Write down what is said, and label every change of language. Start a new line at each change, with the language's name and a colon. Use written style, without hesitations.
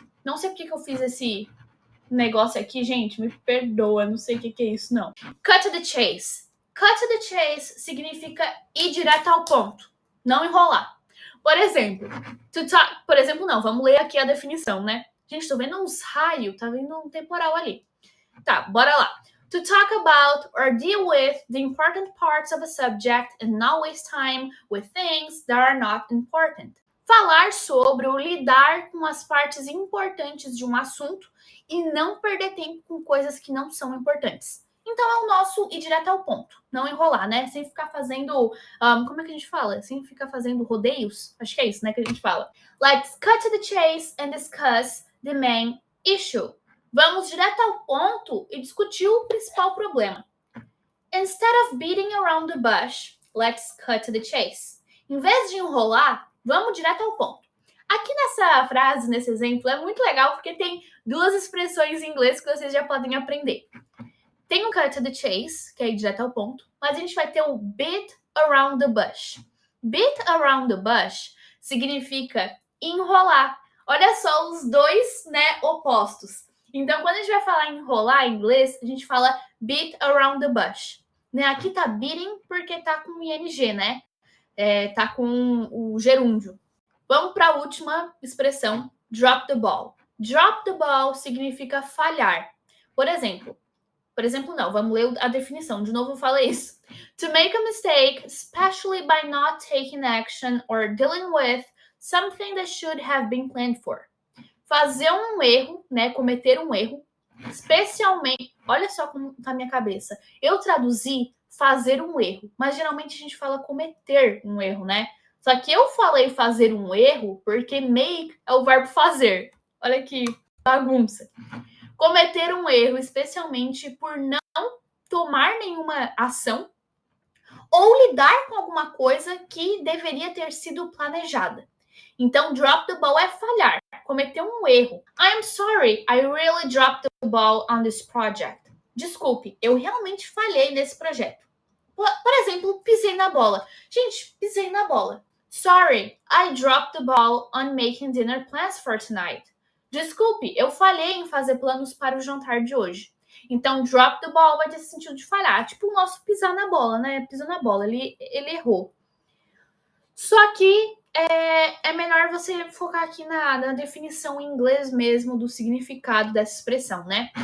Portuguese: Não sei porque que eu fiz esse negócio aqui, gente, me perdoa, não sei o que é isso, não.
English: Cut to the chase. Cut to the chase
Portuguese: significa ir direto ao ponto, não enrolar. Por exemplo, não, vamos ler aqui a definição, né? Gente, tô vendo uns raios, tá vendo um temporal ali. Tá, bora lá.
English: To talk about or deal with the important parts of a subject and not waste time with things that are not important.
Portuguese: Falar sobre ou lidar com as partes importantes de um assunto e não perder tempo com coisas que não são importantes. Então é o nosso ir direto ao ponto, não enrolar, né? Sem ficar fazendo, como é que a gente fala? Sem ficar fazendo rodeios? Acho que é isso, né, que a gente fala.
English: Let's cut to the chase and discuss the main issue.
Portuguese: Vamos direto ao ponto e discutir o principal problema.
English: Instead of beating around the bush, let's cut to the chase.
Portuguese: Em vez de enrolar, vamos direto ao ponto. Aqui nessa frase, nesse exemplo, é muito legal porque tem duas expressões em inglês que vocês já podem aprender. Tem o
English: cut to the chase,
Portuguese: que é ir direto ao ponto, mas a gente vai ter o
English: beat around the bush. Beat around the bush
Portuguese: significa enrolar. Olha só os dois, né, opostos. Então, quando a gente vai falar em enrolar em inglês, a gente fala
English: beat around the bush.
Portuguese: Né? Aqui tá beating porque tá com ing, né? Tá com o gerúndio. Vamos para a última expressão,
English: drop the ball. Drop the ball
Portuguese: significa falhar. Por exemplo, não, vamos ler a definição. De novo eu falei isso.
English: To make a mistake, especially by not taking action or dealing with something that should have been planned for.
Portuguese: Fazer um erro, né? Cometer um erro, especialmente. Olha só como tá a minha cabeça. Eu traduzi fazer um erro, mas geralmente a gente fala cometer um erro, né? Só que eu falei fazer um erro porque make é o verbo fazer. Olha que bagunça. Cometer um erro, especialmente por não tomar nenhuma ação ou lidar com alguma coisa que deveria ter sido planejada. Então,
English: drop the ball
Portuguese: é falhar, cometer um erro.
English: I'm sorry, I really dropped the ball on this project.
Portuguese: Desculpe, eu realmente falhei nesse projeto. Por exemplo, pisei na bola. Gente, pisei na bola.
English: Sorry, I dropped the ball on making dinner plans for tonight.
Portuguese: Desculpe, eu falhei em fazer planos para o jantar de hoje. Então,
English: drop the ball
Portuguese: vai ter esse sentido de falhar. Tipo o nosso pisar na bola, né? Pisou na bola, ele errou. Só que é melhor você focar aqui na definição em inglês mesmo do significado dessa expressão, né?